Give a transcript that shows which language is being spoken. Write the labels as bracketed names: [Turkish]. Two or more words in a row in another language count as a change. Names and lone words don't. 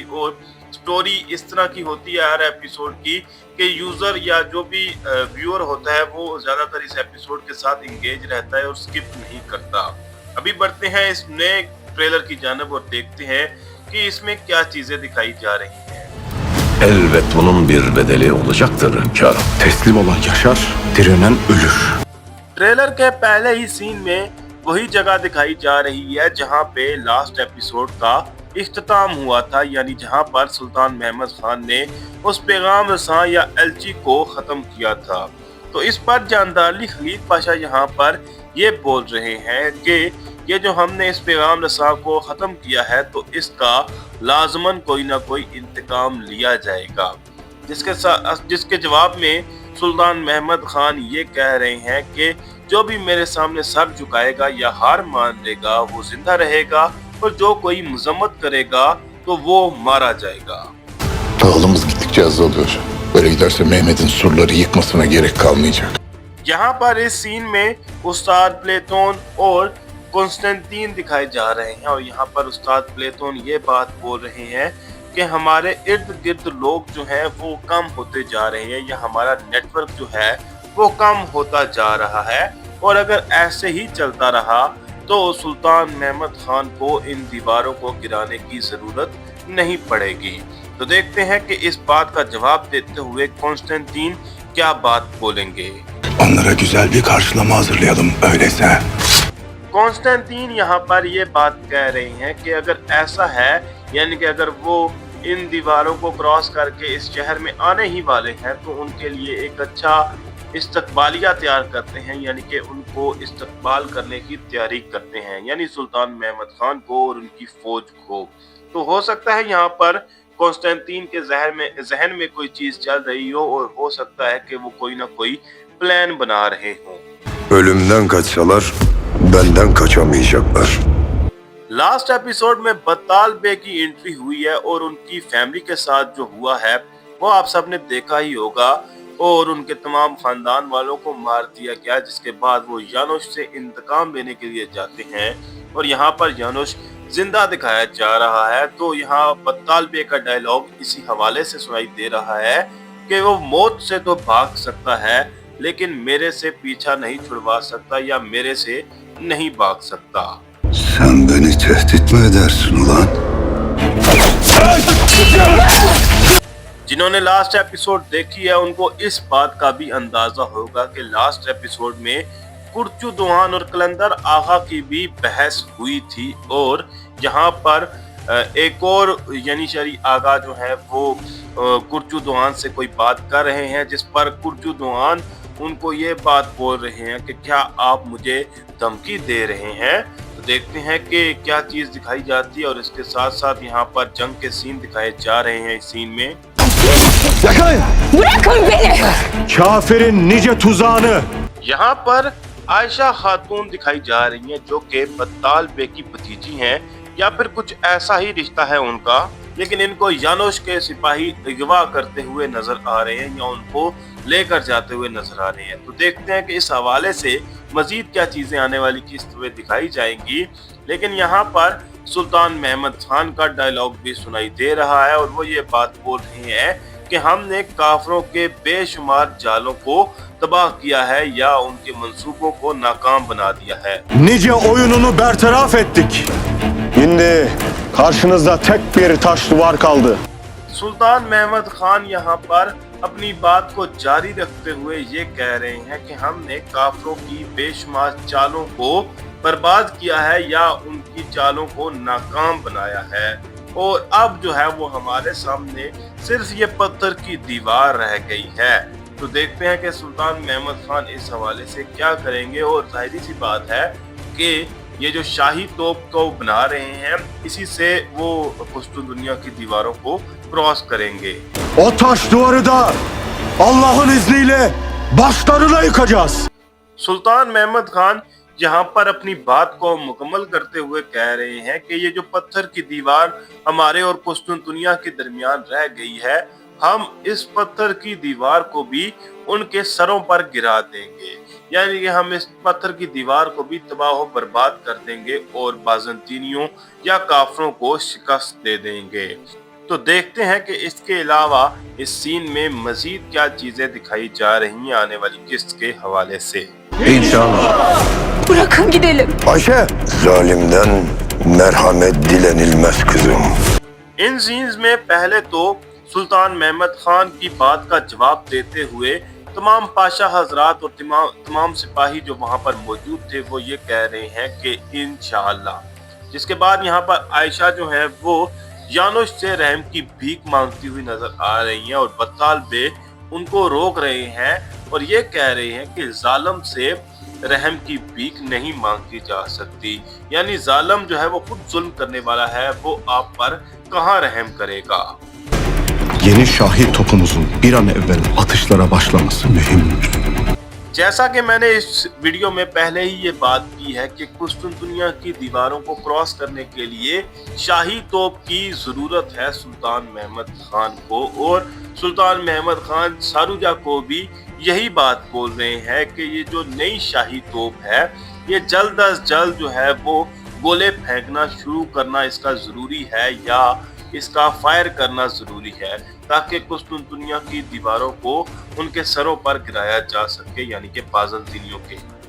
[Hindi] और स्टोरी इस तरह की होती है हर एपिसोड की कि यूजर या जो भी व्यूअर होता है वो ज्यादातर इस एपिसोड के साथ इंगेज रहता है और स्किप नहीं करता। अभी बढ़ते हैं इस नए ट्रेलर की जानिब और देखते हैं कि इसमें क्या चीजें दिखाई जा रही हैं। [Turkish] Elbet bunun bir bedeli olacaktır hünkârım. Teslim olan yaşar, direnen ölür. [Hindi] ट्रेलर के पहले ही सीन में वही जगह दिखाई जा रही है जहां पे [English] last episode [Hindi] का इख्तिताम हुआ था, यानी जहां पर सुल्तान महमद खान ने उस पैगाम रसां या एलची को खत्म किया था। तो इस पर जानदार अली खलीद पाशा यहाँ पर ये बोल रहे हैं कि ये जो हमने इस पैगाम रसां को ख़त्म किया है तो इसका लाजमन कोई ना कोई इंतकाम लिया जाएगा। जिसके जवाब में सुल्तान महमद खान ये कह रहे हैं कि जो भी मेरे सामने सर झुकाएगा या हार मान लेगा वो जिंदा रहेगा और जो कोई मजम्मत करेगा तो वो मारा जाएगा। [Turkish] Dağılımız gittikçe azalıyor. Böyle giderse Mehmet'in surları yıkmasına gerek kalmayacak. [Hindi] यहाँ पर इस सीन में उस्ताद प्लेटोन और कॉन्स्टेंटीन दिखाए जा रहे हैं और यहाँ पर उस्ताद प्लेटोन ये बात बोल रहे हैं कि हमारे इर्द गिर्द लोग जो हैं वो कम होते जा रहे हैं या हमारा नेटवर्क जो है वो कम होता जा रहा है और अगर ऐसे ही चलता रहा तो सुल्तान महमद खान को इन दीवारों को गिराने की जरूरत नहीं पड़ेगी। तो देखते हैं कि इस बात का जवाब देते हुए कॉन्स्टेंटीन क्या बात बोलेंगे। [Turkish] Onlara güzel bir karşılama hazırlayalım öyleyse. [Hindi] कॉन्स्टेंटीन यहाँ पर ये बात कह रहे हैं कि अगर ऐसा है यानी कि अगर वो इन दीवारों को क्रॉस करके इस शहर में आने ही वाले हैं तो उनके लिए एक अच्छा इस्तकबालिया तैयार करते हैं, यानी कि उनको इस्तकबाल करने की तैयारी करते हैं, यानी सुल्तान महमद खान को और उनकी फौज को। तो हो सकता है यहाँ पर कॉन्स्टेंटीन के जहन में कोई चीज चल रही हो और हो सकता है कि वो कोई ना कोई प्लान बना रहे हों। [Turkish] Ölümden kaçsalar benden kaçamayacaklar. [English] last episode [Hindi] में बत्ताल बे की एंट्री हुई है और उनकी फैमिली के साथ जो हुआ है वो आप सबने देखा ही होगा और उनके तमाम खानदान वालों को मार दिया गया, जिसके बाद वो यानुश से इंतकाम लेने के लिए जाते हैं और यहाँ पर यानुश जिंदा दिखाया जा रहा है। तो यहाँ बत्ताल बे का डायलॉग इसी हवाले से सुनाई दे रहा है कि वो मौत से तो भाग सकता है लेकिन मेरे से पीछा नहीं छुड़वा सकता या मेरे से नहीं भाग सकता। [Turkish] Sen beni tehdit mi edersin ulan? [Hindi] जिन्होंने [English] last episode [Hindi] देखी है उनको इस बात का भी अंदाजा होगा कि [English] last episode [Hindi] में कुर्चू दुआन और कलंदर आगा की भी बहस हुई थी और यहाँ पर एक और यानी शरी आगा जो है वो कुर्चू दुआन से कोई बात कर रहे हैं, जिस पर कुर्चू दुआन उनको ये बात बोल रहे हैं कि क्या आप मुझे धमकी दे रहे हैं। तो देखते हैं कि क्या चीज दिखाई जाती है और इसके साथ साथ यहाँ पर जंग के सीन दिखाए जा रहे हैं। इस सीन में [Turkish] Yakalayın! Bırakın beni! Kafirin nice tuzağını! [Hindi] यहाँ पर आयशा खातून दिखाई जा रही हैं जो कि बत्ताल बे की भतीजी हैं या फिर कुछ ऐसा ही रिश्ता है उनका, लेकिन इनको यानुश के सिपाही अगवा करते हुए नजर आ रहे हैं या उनको लेकर जाते हुए नजर आ रहे हैं। तो देखते हैं कि इस हवाले से मजीद क्या चीजें आने वाली किस्त में दिखाई जाएंगी। लेकिन यहाँ पर सुल्तान महमद खान का डायलॉग भी सुनाई दे रहा है और वो ये बात बोल रहे हैं कि हमने काफरों के बेशुमार जालों को तबाह किया है या उनके मंसूबों को नाकाम बना दिया है। [Turkish] Nice oyununu bertaraf ettik. Şimdi karşınızda tek bir taş duvar kaldı. [Hindi] सुल्तान महमद खान यहाँ पर अपनी बात को जारी रखते हुए ये कह रहे हैं कि हमने काफरों की बेशुमार चालों को बर्बाद किया है या उनकी चालों को नाकाम बनाया है, और अब जो है वो हमारे सामने सिर्फ ये पत्थर की दीवार रह गई है। तो देखते हैं कि सुल्तान महमद खान इस हवाले से क्या करेंगे, और जाहिर सी बात है कि ये जो शाही तोप को बना रहे हैं, इसी से वो पुश्तून दुनिया की दीवारों को क्रॉस करेंगे। [Turkish] O taş duvarı da Allah'ın izniyle başlarına yıkacağız. [Hindi] सुल्तान महमद खान यहाँ पर अपनी बात को मुकम्मल करते हुए कह रहे हैं कि ये जो पत्थर की दीवार हमारे और पुश्तून दुनिया के दरमियान रह गई है, हम इस पत्थर की दीवार को भी उनके सरों पर गिरा देंगे, यानी कि हम इस पत्थर की दीवार को भी तबाह बर्बाद कर देंगे और बाज़ंतीनियों या काफरों को शिकस्त दे देंगे। तो देखते हैं कि इसके अलावा इस सीन में मजीद क्या चीजें दिखाई जा रही हैं आने वाली किस्त के हवाले से। [Turkish] İnşallah. Bırakın gidelim. Ayşe. Zalimden merhamet dilenilmez kızım. [Hindi] इन सीन्स में पहले तो सुल्तान महमद खान की बात का जवाब देते हुए तमाम पाशा हजरात और तमाम सिपाही जो वहां पर मौजूद थे वो ये कह रहे हैं कि इंशाअल्लाह। जिसके बाद यहाँ पर आयशा जो है वो यानुश से रहम की भीख मांगती हुई नजर आ रही हैं, और बत्ताल बे उनको रोक रहे हैं और ये कह रहे हैं कि जालिम से रहम की भीख नहीं मांगी जा सकती, यानी जालिम जो है वो खुद जुल्म करने वाला है, वो आप पर कहाँ रहम करेगा। [Turkish] Yeni şahi topumuzun bir an evvel atışlara başlaması mühimdir. [Hindi] जैसा कि मैंने इस वीडियो में पहले ही ये बात की है कि पुश्तून दुनिया की दीवारों को क्रॉस करने के लिए शाही तोप की जरूरत है सुल्तान महमद खान को, और सुल्तान महमद खान सारूजा को भी यही बात बोल रहे हैं कि ये जो नई शाही तोप है ये जल्द अज जल्द जो है वो गोले फेंकना शुरू करना इसका जरूरी है, या इसका फायर करना जरूरी है, ताकि पुश्तून दुनिया की दीवारों को उनके सरों पर गिराया जा सके, यानी कि बाज़ंतीनियों के।